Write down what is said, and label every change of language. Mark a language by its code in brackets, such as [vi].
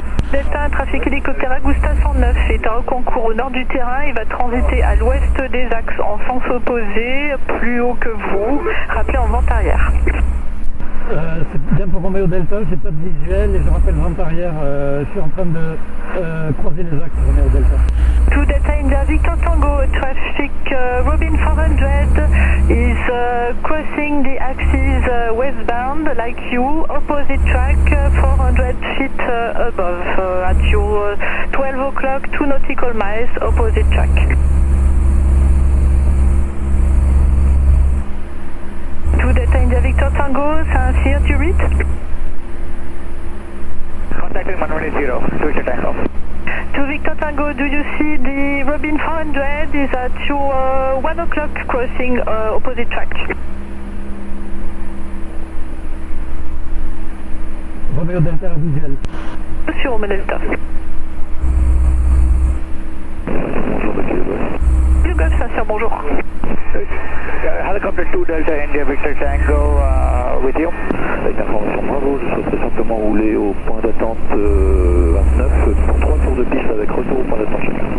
[fr] Delta, un trafic hélicoptère Agusta 109 est à Rocancourt au nord du terrain. Il va transiter à l'ouest des axes en sens opposé, plus haut que vous. Rappelez en vente arrière. C'est bien pour Romeo Delta, j'ai pas de visuel et je rappelle vente arrière, je suis en train de croiser les axes Romeo Delta. [en] 2 Delta India Victor Tango, traffic Robin 400 is crossing the axis westbound like you, opposite track 400 feet above, at your 12 o'clock 2 nautical miles, opposite track. Delta India Victor Tango, Saint-Cyr, tu read? Contacting 110, to Victor Tango. To Victor Tango, do you see the Robin 400 is at your 1 o'clock crossing opposite track? [fr] Romeo Delta visuel. Sur Romeo Delta. Bonjour, Le Golf Saint-Cyr, bonjour. [en] Helicopter 2 Delta India Victor Tango with you. [fr] Avec information bravo, je souhaiterais simplement rouler au point d'attente 29 pour 3 tours de piste avec retour au point d'attente chacun.